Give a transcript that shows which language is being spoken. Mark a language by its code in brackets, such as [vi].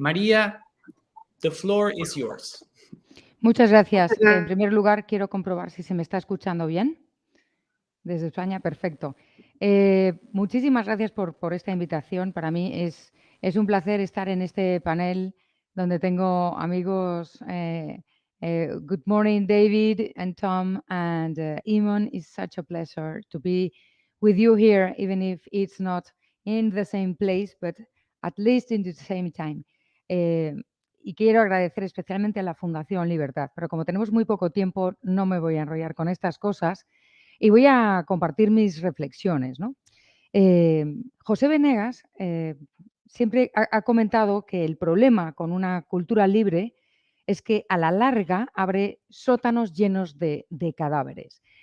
[en] María, the floor is yours. [es] Muchas gracias. En primer lugar, quiero comprobar si se me está escuchando bien. Desde España, perfecto. Muchísimas gracias por esta invitación. Para mí es un placer estar en este panel donde tengo amigos. [en] Good morning, David and Tom and Iman. It's such a pleasure to be with you here, even if it's not in the same place, but at least in the same time. [es] Y quiero agradecer especialmente a la Fundación Libertad, pero como tenemos muy poco tiempo, no me voy a enrollar con estas cosas. Y voy a compartir mis reflexiones, ¿no? José Venegas siempre ha comentado que el problema con una cultura libre es que a la larga abre sótanos llenos de cadáveres.